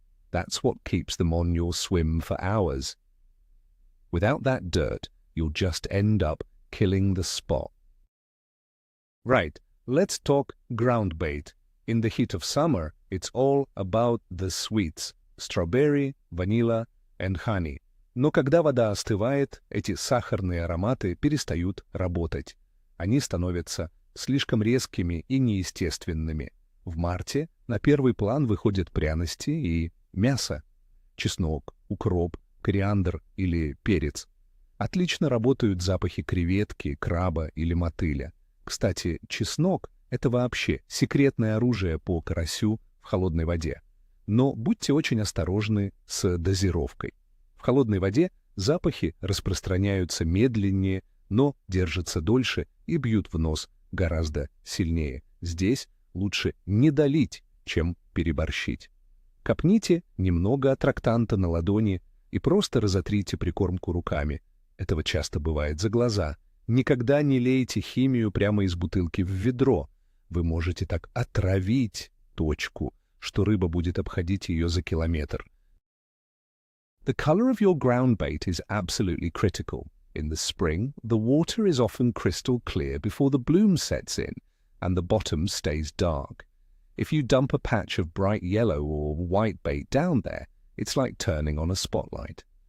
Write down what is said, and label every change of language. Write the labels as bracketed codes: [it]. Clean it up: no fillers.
[en] That's what keeps them on your swim for hours. Without that dirt, you'll just end up killing the spot. Right, let's talk groundbait. In the heat of summer, it's all about the sweets – strawberry, vanilla and honey. [ru] Но когда вода остывает, эти сахарные ароматы перестают работать. Они становятся слишком резкими и неестественными. В марте на первый план выходят пряности и мясо. Чеснок, укроп, кориандр или перец. Отлично работают запахи креветки, краба или мотыля. Кстати, чеснок – это вообще секретное оружие по карасю в холодной воде. Но будьте очень осторожны с дозировкой. В холодной воде запахи распространяются медленнее, но держатся дольше и бьют в нос гораздо сильнее. Здесь лучше не долить, чем переборщить. Капните немного аттрактанта на ладони и просто разотрите прикормку руками. Этого часто бывает за глаза. Никогда не лейте химию прямо из бутылки в ведро. Вы можете так отравить точку, что рыба будет обходить ее за километр. [en] The color of your ground bait is absolutely critical. In the spring, the water is often crystal clear before the bloom sets in, and the bottom stays dark. If you dump a patch of bright yellow or white bait down there, it's like turning on a spotlight.